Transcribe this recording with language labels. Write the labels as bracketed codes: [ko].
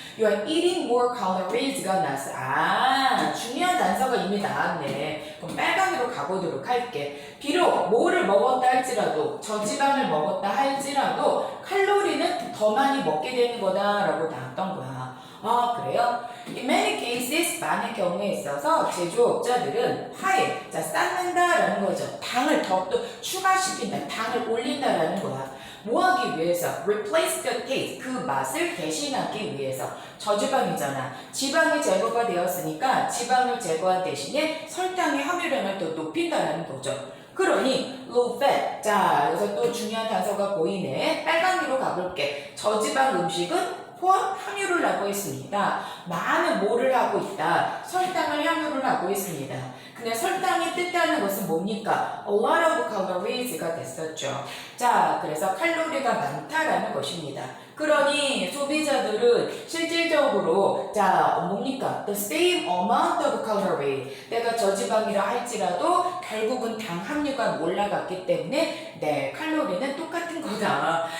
[en] You are eating more calories가 [ko] 나왔어. 아, 중요한 단서가 이미 나왔네. 그럼 빨강으로 가보도록 할게. 비록 뭐를 먹었다 할지라도 저지방을 먹었다 할지라도 칼로리는 더 많이 먹게 되는 거다라고 나왔던 거야. 아, 그래요? [en] In many cases, [ko] 많은 경우에 있어서 제조업자들은 [en] high, [ko] 자, 쌓는다라는 거죠. 당을 더 또 추가시킨다, 당을 올린다라는 거야. 뭐 하기 위해서? [en] Replace the taste, [ko] 그 맛을 대신하기 위해서. 저지방이잖아. 지방이 제거가 되었으니까 지방을 제거한 대신에 설탕의 함유량을 더 높인다라는 거죠. 그러니 [en] low fat. [ko] 자, 여기서 또 중요한 단서가 보이네. 빨강으로 가볼게. 저지방 음식은 포함 함유를 하고 있습니다. 많은 뭐를 하고 있다? 설탕을 함유를 하고 있습니다. 근데 설탕이 뜻하는 것은 뭡니까? [en] A lot of calories가 [ko] 됐었죠. 자, 그래서 칼로리가 많다라는 것입니다. 그러니 소비자들은 실질적으로 자, 뭡니까? [en] The same amount of calorie. [ko] 내가 저지방이라 할지라도 결국은 당 함유가 올라갔기 때문에 네, 칼로리는 똑같은 거다.